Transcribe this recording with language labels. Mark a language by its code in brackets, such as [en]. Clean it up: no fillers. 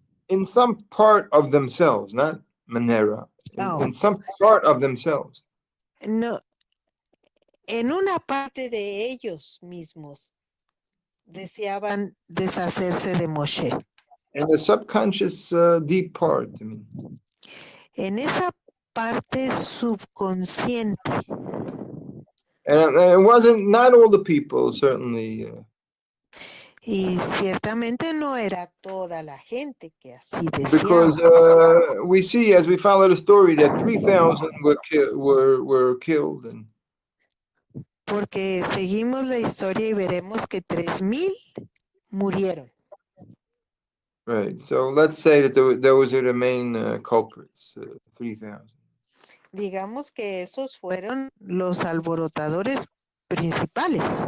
[en] In some part of themselves, not Manera. In some part of themselves. [es] No, en una parte de ellos mismos deseaban deshacerse de Moshe. [en] In the subconscious deep part. I mean. [es] En esa parte subconsciente. [en] And it wasn't, not all the people, certainly. [es] Y ciertamente no era toda la gente que así [en] Because [es] deseaba. [en] we see, as we follow the story, that 3,000 were killed. And [es] Porque seguimos la historia y veremos que 3,000 murieron. [en] right. So let's say that those are the main culprits, 3,000. [es] Digamos que esos fueron los alborotadores principales.